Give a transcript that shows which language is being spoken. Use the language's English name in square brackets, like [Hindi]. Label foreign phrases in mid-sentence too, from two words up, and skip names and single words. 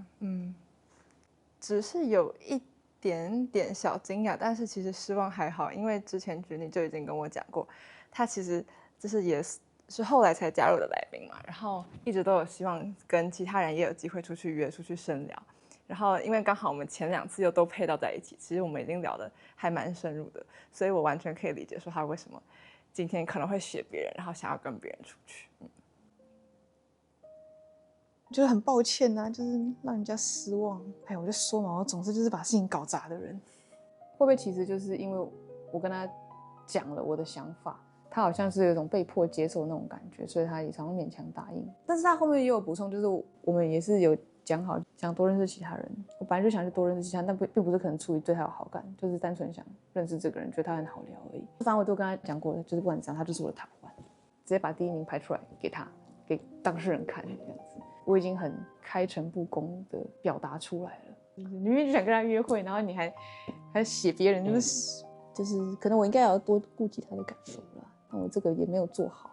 [Chinese] 只是有一點點小驚訝，但是其實失望還好，因為之前Janine就已經跟我講過，他其實就是也是後來才加入的來賓嘛，然後一直都有希望跟其他人也有機會出去約、出去深聊，然後因為剛好我們前2次又都配到在一起，其實我們已經聊得還蠻深入的，所以我完全可以理解說他為什麼今天可能會學別人，然後想要跟別人出去。覺得很抱歉啊，就是讓人家失望。哎，我就說嘛，我總是就是把事情搞砸的人。會不會其實就是因為我跟他講了我的想法，他好像是有一種被迫接受的那種感覺，所以他也常常勉強答應。但是他後面也有補充，就是我們也是有講好想多認識其他人。我本來就想去多認識其他人，但並不是可能出於對他有好感，就是單純想認識這個人，覺得他很好聊而已。反正我都跟他講過了，就是不管怎樣，他就是我的 top 1，直接把第1名排出來給他，給當事人看這樣子。我已經很開誠布公的表達出來了，你明明就想跟他約會，然後你還寫別人，就是可能我應該要多顧及他的感受啦，但我這個也沒有做好。